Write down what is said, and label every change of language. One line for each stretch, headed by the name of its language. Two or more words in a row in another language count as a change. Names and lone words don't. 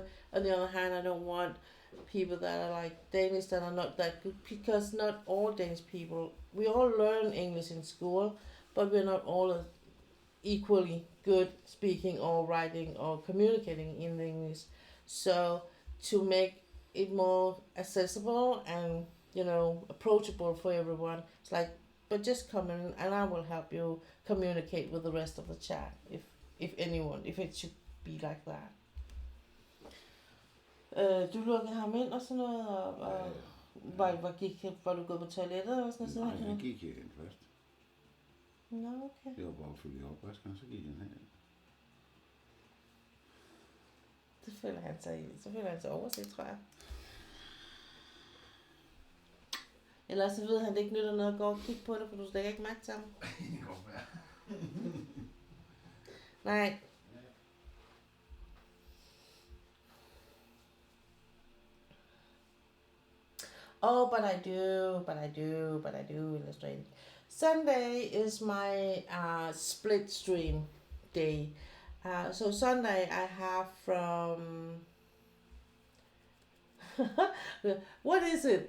English: On the other hand, I don't want people that are like Danish that are not that good, because not all Danish people, we all learn English in school, but we're not all equally good speaking or writing or communicating in English. So to make it more accessible and approachable for everyone, it's like, but just come in and I will help you communicate with the rest of the chat if it should be like that.
Danish: Du lukkede ham ind og sådan noget, og var du gået på toilettet og sådan noget? Nej, jeg gik ind først. Nå, okay. Det var bare at følge opvasken, så gik han hen. Det føler han sig i. Så føler han sig overset, tror jeg. Ellers så ved han, det ikke nytter noget at gå og kigge på det, for du stikker ikke mærke til ham. Det går være. Nej.
English: Oh, but I do illustrate. Sunday is my split stream day. So Sunday I have from what is it?